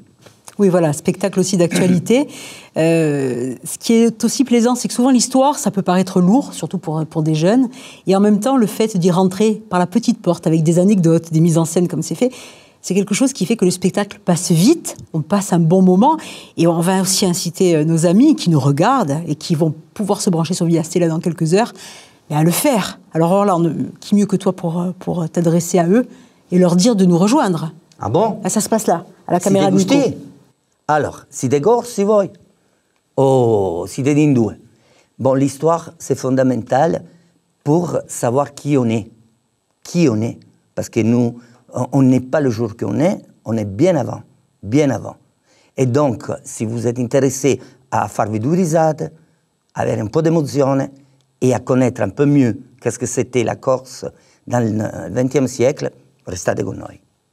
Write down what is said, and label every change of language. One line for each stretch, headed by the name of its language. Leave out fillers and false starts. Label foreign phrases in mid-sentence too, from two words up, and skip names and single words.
French: Oui, voilà, spectacle aussi d'actualité. Ce qui est aussi plaisant, c'est que souvent l'histoire, ça peut paraître lourd, surtout pour des jeunes, et en même temps, le fait d'y rentrer par la petite porte, avec des anecdotes, des mises en scène comme c'est fait, c'est quelque chose qui fait que le spectacle passe vite, on passe un bon moment, et on va aussi inciter nos amis qui nous regardent et qui vont pouvoir se brancher sur Via Stella dans quelques heures, à le faire. Alors là, qui mieux que toi pour t'adresser à eux et leur dire de nous rejoindre. Ah bon? Ça se passe là, à la caméra de Nico. Alors,
Italian: siete corsi voi? Oh, siete in due.
French: Bon, l'histoire, c'est fondamental pour savoir qui on est. Qui on est. Parce que nous, on n'est pas le jour qu'on est, on est bien avant. Bien avant. Et donc, si vous êtes intéressé à
Italian: farvi due risate,
French: à
Italian: avere un po' d'emozione
French: et à connaître un peu mieux qu'est-ce que c'était la Corse dans le XXe siècle,
Italian: restate con noi.